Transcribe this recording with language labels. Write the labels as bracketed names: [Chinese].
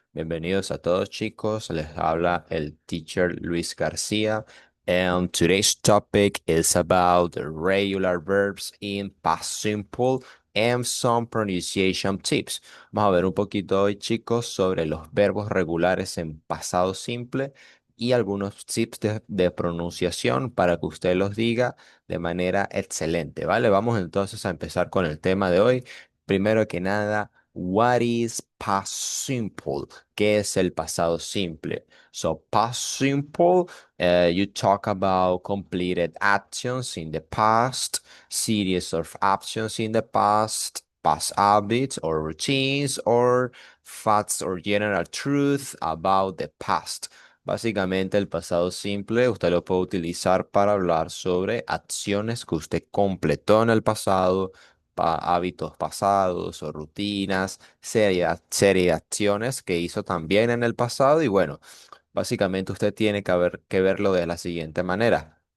[Spanish] Bienvenidos a todos chicos. Les habla el teacher Luis García. [English] And today's topic is about the regular verbs in past simple and some pronunciation tips. [Spanish] Vamos a ver un poquito hoy chicos sobre los verbos regulares en pasado simple y algunos tips de pronunciación para que usted los diga de manera excelente, ¿vale? Vamos entonces a empezar con el tema de hoy. Primero que nada, [English] what is past simple? [Spanish] ¿Qué es el pasado simple? [English] So, past simple, you talk about completed actions in the past, series of actions in the past habits or routines, or facts or general truth about the past. [Spanish] Básicamente el pasado simple usted lo puede utilizar para hablar sobre acciones que usted completó en el pasado, hábitos pasados o rutinas, serie de acciones que hizo también en el pasado y bueno, básicamente usted tiene que verlo de la siguiente manera.